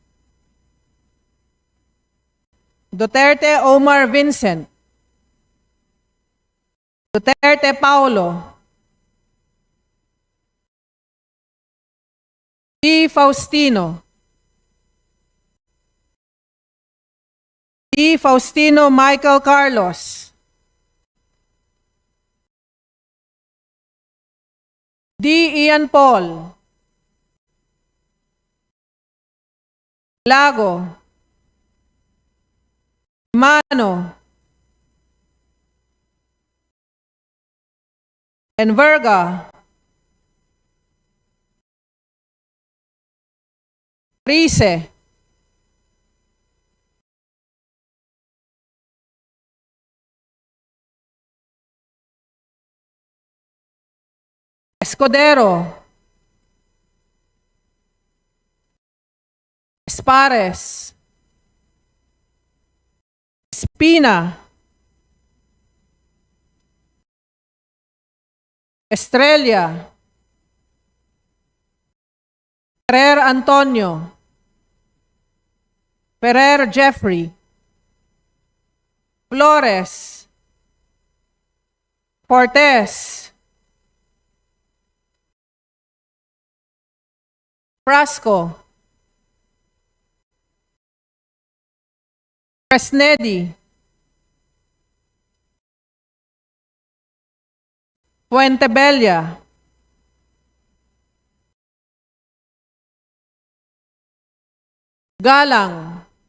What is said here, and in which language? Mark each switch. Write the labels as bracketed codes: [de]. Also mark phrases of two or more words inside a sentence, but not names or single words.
[en] Duterte Omar Vincent. Duterte Paulo. D. Faustino. D. Faustino Michael Carlos. D. Ian Paul. Lago. Mano. Enverga. Rice. Escudero. Espares. Espina. Estrella. Ferrer Antonio. Ferrer Jeffrey. Flores. Fortes. Frasco. Fresnedi. Fuentebella. Galang.